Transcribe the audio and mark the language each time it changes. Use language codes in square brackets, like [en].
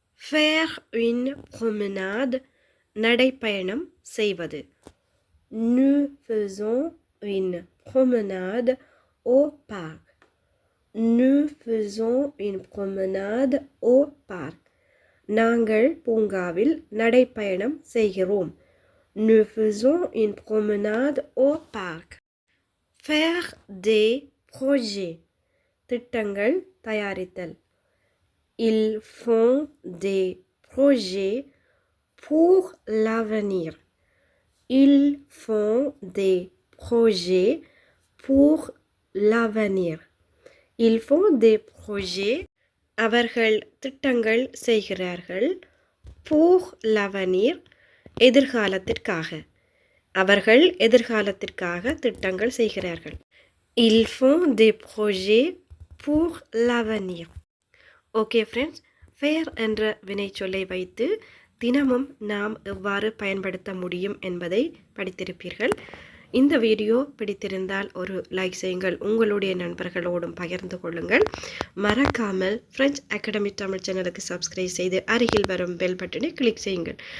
[fr] Faire une promenade [ta] நடைப்பயணம் செய்வது. [fr] Nous faisons une promenade au parc. Nous faisons une promenade au parc. [ta] நாங்கள் பூங்காவில் நடைப்பயணம் செய்கிறோம். [fr] Nous faisons une promenade au parc. Faire des projets. [ta] திட்டங்கள் தயாரித்தல். [fr] Ils font des projets pour l'avenir. Ils font des projets pour l'avenir. Ils font des projets. [ta] அவர்கள் திட்டங்கள் செய்கிறார்கள். [fr] pour l'avenir [ta] எதிர்காலத்திற்காக. அவர்கள் எதிர்காலத்திற்காக திட்டங்கள் செய்கிறார்கள். [fr] Ils font des projets pour l'avenir. [ta] Okay friends, fair என்ற வினைச்சொல்லை வைத்து தினமும் நாம் எவ்வாறு பயன்படுத்த முடியும் என்பதை படித்திருப்பீர்கள். இந்த வீடியோ பிடித்திருந்தால் ஒரு லைக் செய்யுங்கள், உங்களுடைய நண்பர்களோடும் பகிர்ந்து கொள்ளுங்கள். மறக்காமல் ஃப்ரெஞ்ச் அகாடமி தமிழ் சேனலுக்கு சப்ஸ்கிரைப் செய்து அருகில் வரும் பெல் பட்டனை கிளிக் செய்யுங்கள்.